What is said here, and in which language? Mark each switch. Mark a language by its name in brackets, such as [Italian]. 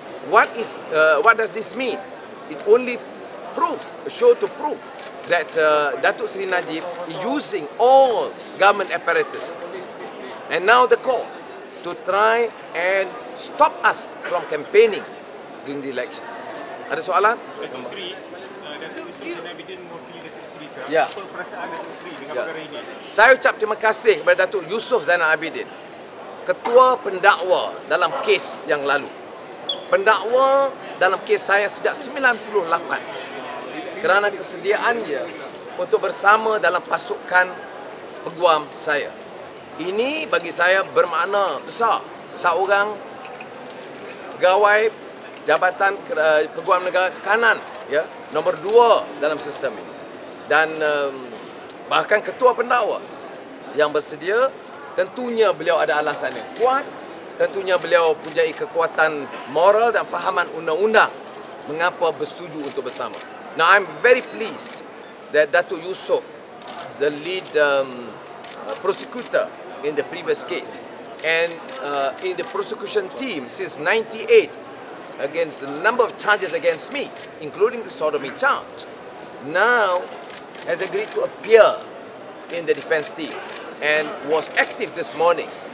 [English] What does this mean? It only show to prove that Datuk Seri Najib is using all government apparatus and now the court to try and stop us from campaigning during the elections. [Malay] Ada soalan? Datuk Seri mewakili Datuk Seri sekarang. Ya. Apa perasaan Datuk Seri dengan perkara ini? Saya ucap terima kasih kepada Datuk Yusof Zainal Abidin, ketua pendakwa dalam kes yang lalu. Pendakwa dalam kes saya sejak 98 kerana kesediaannya untuk bersama dalam pasukan peguam saya. Ini bagi saya bermakna besar. Seorang pegawai Jabatan Peguam Negara kanan, ya, nombor 2 dalam sistem ini. Dan bahkan ketua pendakwa yang bersedia, tentunya beliau ada alasan yang kuat. Tentunya beliau mempunyai kekuatan moral dan fahaman undang-undang mengapa bersetuju untuk bersama. [English] Now I'm very pleased that Datuk Yusof, the lead prosecutor in the previous case, and in the prosecution team since '98 against a number of charges against me, including the sodomy charge, now has agreed to appear in the defense team and was active this morning.